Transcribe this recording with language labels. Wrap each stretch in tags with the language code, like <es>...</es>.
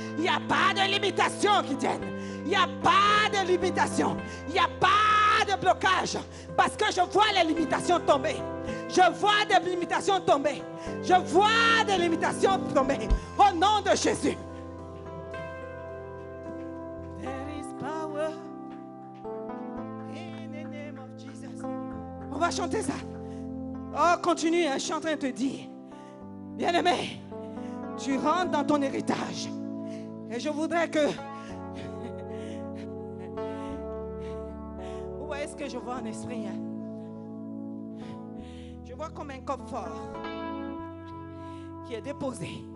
<fr>Il n'y a pas de limitation qui tienne. Il n'y a pas de limitation. Il n'y a pas de blocage. Parce que je vois les limitations tomber. Je vois des limitations tomber. Je vois des limitations tomber. Au nom de Jésus.</fr> <en>There is power in the name of Jesus.</en> <fr>On va chanter ça. Oh, continue, hein, je suis en train de te dire. Bien-aimé, tu rentres dans ton héritage. Et je voudrais que... Vous voyez ce que je vois en esprit, hein? Je vois comme un coffre fort qui est déposé.</fr>